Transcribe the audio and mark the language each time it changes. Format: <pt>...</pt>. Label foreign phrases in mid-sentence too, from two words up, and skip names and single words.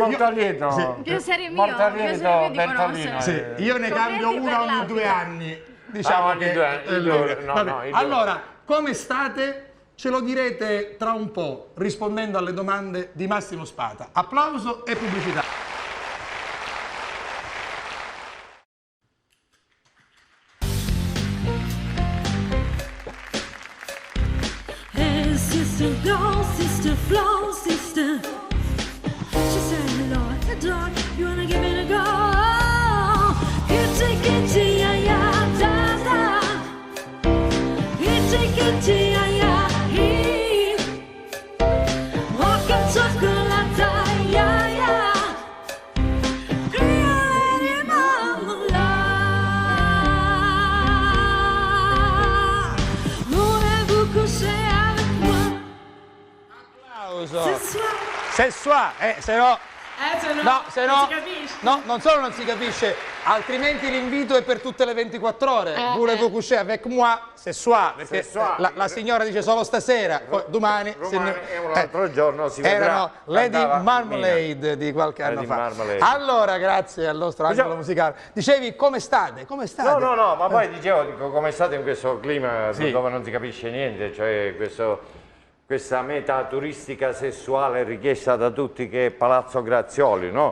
<it>piacere mio di conoscere. Sì, io ne cambio una ogni 2 anni. Diciamo allora, come state? Ce lo direte tra un po', rispondendo alle domande di Massimo Spada. Applauso e pubblicità.</it> <en>Sister, go, sister, flow, sister. She said, hello, dog, you wanna give it a go? Itty, yeah, yeah, da, da. Itty, yeah, yeah, he. Walking chocolate, yeah, yeah. Creole mamma.</en> <fr>Voulez-vous coucher avec moi?</fr> <it>Sessuale, se no Se no, non si capisce. No, non solo non si capisce, altrimenti l'invito è per tutte le 24 ore.</it> <fr>Voulez-vous coucher avec moi? Ce soir,</fr> <it>perché la signora dice solo stasera, poi domani... E un altro giorno si vedrà. Erano Lady Marmalade di qualche anno fa. Marmalade. Allora, grazie al nostro angolo musicale. Dicevi, come state? Come state? No, ma poi dico, come state in questo clima dove non si capisce niente, cioè questa meta turistica sessuale richiesta da tutti che è Palazzo Grazioli, no?</it>